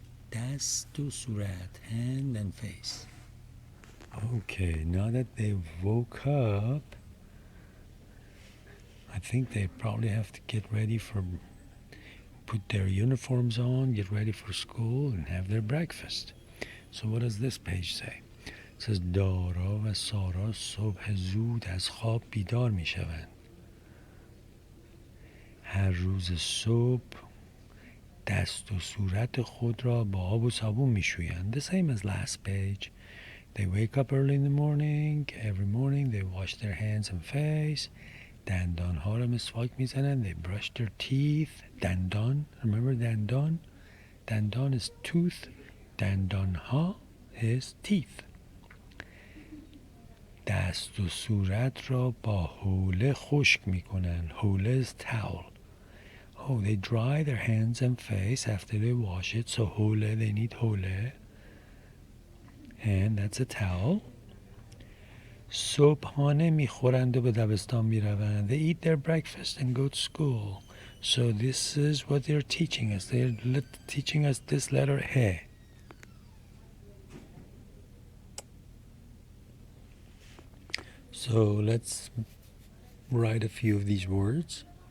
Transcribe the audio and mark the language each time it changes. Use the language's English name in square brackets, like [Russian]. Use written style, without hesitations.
[English] Dast to surat, hand and face. Okay, now that they woke up, I think they probably have to get ready for, put their uniforms on, get ready for school, and have their breakfast. So what does this page say? It says [Persian] دارا و سارا صبح زود از خواب بیدار می شوند. هر روز صبح دست و صورت خود را با آب و صابون می شویند. [English] The same as last page. They wake up early in the morning. Every morning they wash their hands and face. [Persian] دندانها را مسواک می زنند. [English] They brush their teeth. دندان. Remember دندان? دندان is tooth. دندانها is teeth. [Persian] دست و صورت را با حوله خشک می کنند. [English] حوله is towel. Oh, they dry their hands and face after they wash it. So حوله, they need حوله. And that's a towel. [Persian] صبحانه میخورند و به دبستان میروند. [English] They eat their breakfast and go to school. So this is what they're teaching us. They're teaching us this letter he. So let's write a few of these words.